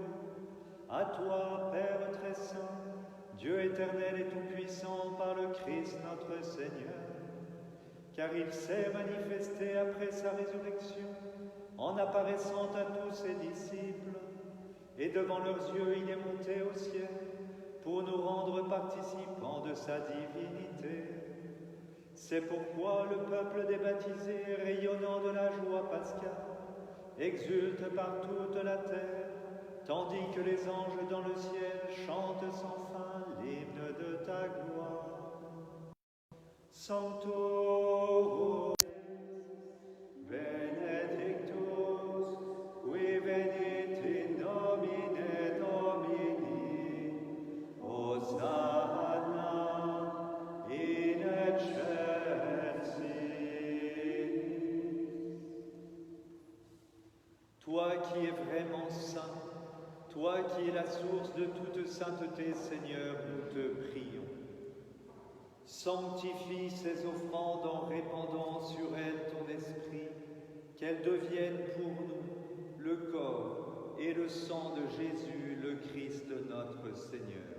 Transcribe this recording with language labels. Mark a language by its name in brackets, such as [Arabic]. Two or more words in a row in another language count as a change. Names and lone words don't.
[French] À toi, Père très saint, Dieu éternel et tout-puissant, par le Christ notre Seigneur, car il s'est manifesté après sa résurrection, en apparaissant à tous ses disciples, et devant leurs yeux il est monté au ciel, pour nous rendre participants de sa divinité. C'est pourquoi le peuple des baptisés, rayonnant de la joie pascale, exulte par toute la terre, tandis que les anges dans le ciel chantent sans fin l'hymne de ta gloire. [Latin] Sancto benedictus, qui venit in nomine Domini, Hosanna in excelsis. [French] Toi qui es vraiment saint, toi qui es la source de toute sainteté, Seigneur, nous te prions. Sanctifie ces offrandes en répandant sur elles ton esprit, qu'elles deviennent pour nous le corps et le sang de Jésus, le Christ notre Seigneur.